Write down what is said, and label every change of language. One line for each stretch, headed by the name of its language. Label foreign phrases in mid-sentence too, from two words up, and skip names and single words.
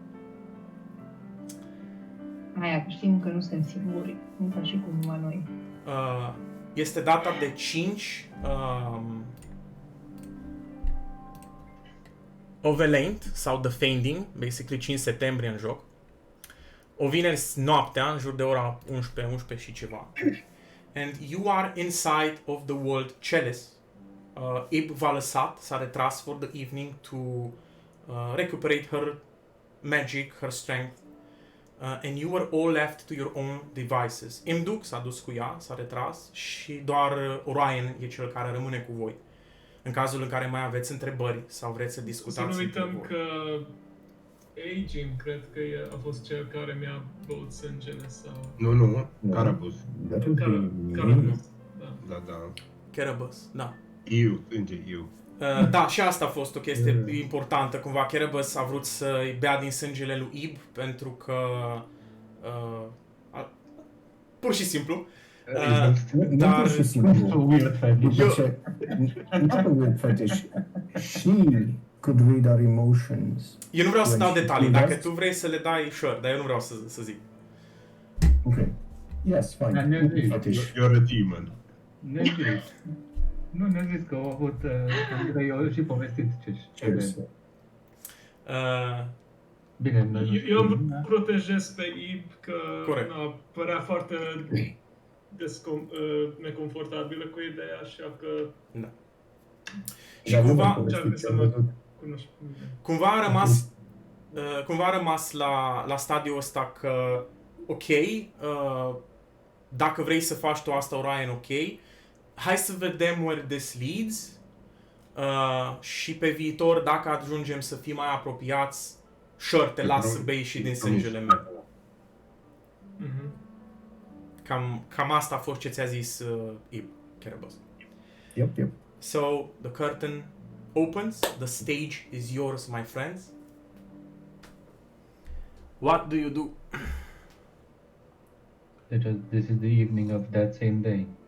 Romanian: Aia, știm că nu suntem singuri, nu ca și cum numai noi. Este data de 5 Ovelaint sau The Fainding, basically 5 septembrie în joc. O vineri noaptea, în jur de ora 11 și ceva.
English: And you are inside of the world chalice.
Romanian: Ib v-a lăsat, s-a retras
English: for the evening to recuperate her magic, her strength. And you were all left to your own devices.
Romanian: Imduk s-a dus cu ea, s-a retras și doar Orion e cel care rămâne cu voi. În cazul în care mai aveți întrebări sau vreți să discutați. Să nu uităm între voi. că Agim, cred că a fost cel care mi-a băut sângele sau... Nu, Carabus.
English: That would be me.
Romanian: Carabus, da. Da. Kerebus, da. Sânge, eu. Da, și asta a fost o chestie importantă. Cumva Kerebus a vrut să-i bea din sângele lui Ib pentru că... pur și simplu. Nu pur și simplu.
English: Weird fetish.
Romanian: După ce,
English: not a weird fetish. She could read our emotions.
Romanian: Eu nu vreau să
English: When
Romanian: dau
English: she
Romanian: detalii.
English: told
Romanian: Dacă
English: us-
Romanian: tu vrei să le dai, sure, dar eu nu vreau să zic.
English: Okay. Yes, fine.
Romanian: Dar ne-a zis.
English: Fetish. You're a demon.
Romanian: Ne-a zis. Nu, ne-a zis că au avut... Andrei a și povestit ce
English: Cheers.
Romanian: Bine, Eu îmi protejez pe Ib că Corect. părea foarte neconfortabilă cu ideea, așa că Da. Și cumva, încearcă să mă cunoști cu mine. cumva a rămas la stadiul ăsta că, ok, dacă vrei să faci tu asta, Orion, ok, hai să vedem
English: where this leads
Romanian: și pe viitor, dacă ajungem să fim mai apropiați, sure, te las să bei și din sângele meu. Mhm. Cam asta a fost ce ți-a zis Ib, Kerebus.
English: Yep. So, the curtain opens, the stage is yours, my friends. What do you do? This is the evening of that same day.